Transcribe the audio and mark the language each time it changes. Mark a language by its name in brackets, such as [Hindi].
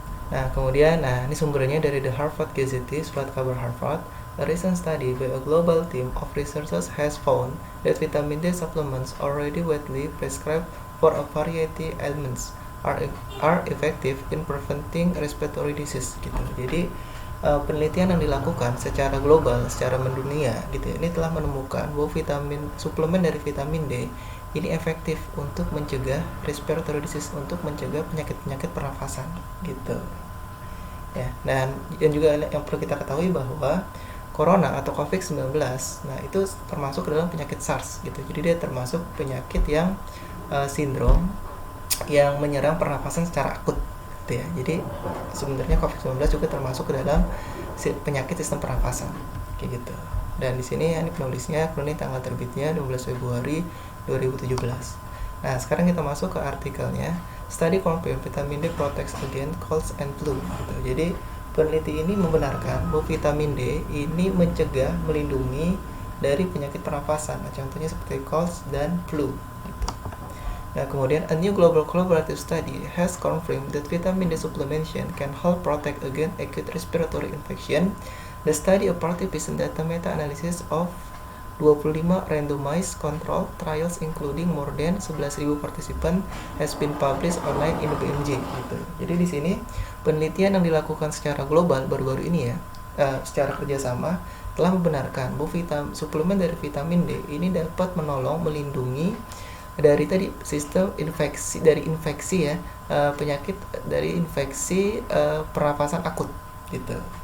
[Indonesian] Nah, kemudian, ini sumbernya dari The Harvard Gazette, surat kabar Harvard. [English] A recent study by a global team of researchers has found that vitamin D supplements already widely prescribed for a variety ailments are effective in preventing respiratory disease gitu. [Indonesian] Jadi penelitian yang dilakukan secara global, secara mendunia gitu, ini telah menemukan bahwa suplemen dari vitamin D ini efektif untuk mencegah respiratory disease, untuk mencegah penyakit-penyakit pernafasan gitu. Ya, dan juga yang perlu kita ketahui bahwa Corona atau COVID-19, nah itu termasuk ke dalam penyakit SARS gitu. Jadi dia termasuk penyakit yang sindrom yang menyerang pernapasan secara akut gitu ya. Jadi sebenarnya COVID-19 juga termasuk ke dalam penyakit sistem pernapasan kayak gitu. Dan di sini ini penulisnya, tanggal terbitnya 12 Februari 2017. Nah, sekarang kita masuk ke artikelnya. [English] Study confirm vitamin D protects against colds and flu [Indonesian] gitu. Jadi peneliti ini membenarkan bahwa vitamin D ini mencegah, melindungi dari penyakit pernapasan. Nah, contohnya seperti colds dan flu gitu. Nah, kemudian [English] a new global collaborative study has confirmed that vitamin D supplementation can help protect against acute respiratory infection. The study, a participant data meta-analysis of 25 randomized control trials including more than 11.000 participants has been published online in the BMJ gitu. [Indonesian] Jadi di sini penelitian yang dilakukan secara global baru-baru ini ya, secara kerjasama telah membenarkan bahwa suplemen dari vitamin D ini dapat menolong melindungi dari tadi sistem infeksi, dari infeksi ya, penyakit dari infeksi pernapasan akut gitu.